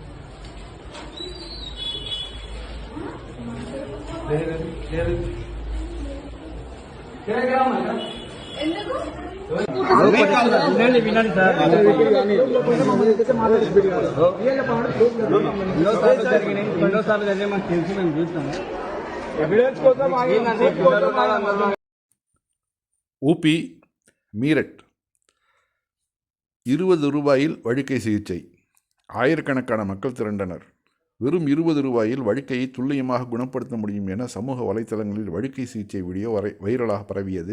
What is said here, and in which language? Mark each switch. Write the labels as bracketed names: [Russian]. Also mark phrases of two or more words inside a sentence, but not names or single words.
[Telugu] వినండి సార్, ఎన్నోసార్లు జరిగినాయి మాకు తెలిసి మేము చూస్తాము. [Tamil] ஊபி மீரட் 20 ரூபாயில் வழுக்கை சிகிச்சை. ஆயிரக்கணக்கான மக்கள் திரண்டனர். வெறும் 20 ரூபாயில் வழுக்கையை துல்லியமாக குணப்படுத்த முடியும் என சமூக வலைத்தளங்களில் வழுக்கை சிகிச்சை வீடியோ வைரலாக பரவியது.